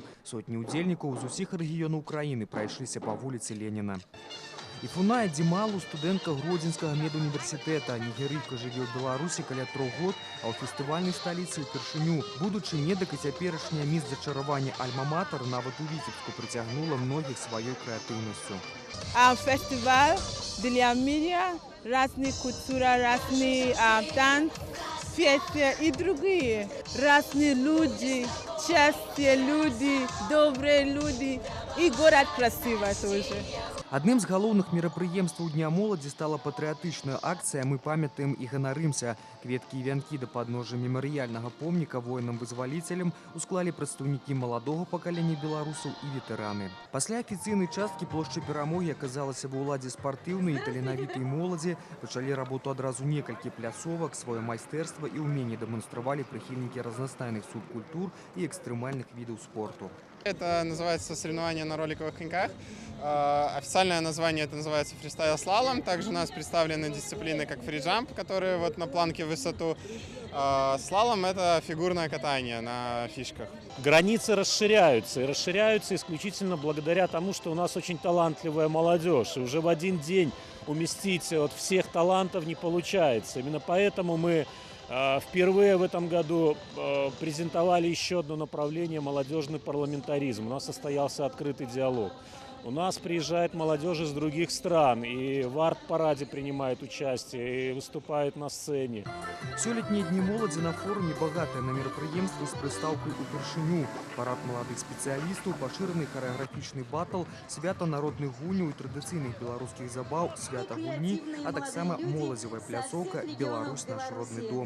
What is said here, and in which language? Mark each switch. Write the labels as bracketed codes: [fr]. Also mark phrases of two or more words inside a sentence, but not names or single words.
[be] Сотні удзельнікаў з усіх рэгіёнаў краіны прайшліся па вуліцы Леніна. Ифуная Дималу, студентка Гродзенскага медуніверсітэта. Нігерыйка жыве ў Беларусі каля 3 год, а ў фестывальнай сталіцы ўпершыню. Будучы медак і цяперашняя міс зачаравання Альма-Матер нават у Віцебску прыцягнула многіх сваёй крэатыўнасцю. [ru] Фестиваль для меня разные культуры, разные танцы, песни и другие. Разные люди, честные люди, добрые люди и город красивый тоже. [be] Адным з галоўных мерапрыемстваў Дня моладзі стала патрыятычная акцыя «Мы памятаем і ганарымся». Кветкі і вянкі да падножжа мемарыяльнага помніка воінам-вызваліцелям усклалі прадстаўнікі маладога пакалення беларусаў і ветэраны. Пасля афіцыйнай часткі плошча Перамогі аказалася ва ўладзе спартыўнай і таленавітай моладзі. Пачалі работу адразу некалькі пляцовак, сваё майстэрства і ўменне дэманстравалі прыхільнікі разнастайных субкультур і экстрэмальных відаў спорту. [ru] Это называется соревнование на роликовых коньках. Официальное название это называется фристайл-слалом. Также у нас представлены дисциплины, как фриджамп, которые вот на планке в высоту. Слалом это фигурное катание на фишках. Границы расширяются, и расширяются исключительно благодаря тому, что у нас очень талантливая молодежь. И уже в один день уместить вот всех талантов не получается. Именно поэтому мы впервые в этом году презентовали еще одно направление – молодежный парламентаризм. У нас состоялся открытый диалог. У нас приезжает молодежь из других стран и в арт-параде принимает участие, и выступает на сцене. [be] Сёлетнія дні моладзі на форуме багатыя на мерапрыемствы з прыстаўкай упершыню. Парад маладых спецыялістаў, пашыраны харэаграфічны батл, свята народных гульняў і традыцыйных беларускіх забаў, свята гульні, а таксама моладзевая пляцоўка «Беларусь – наш родны дом».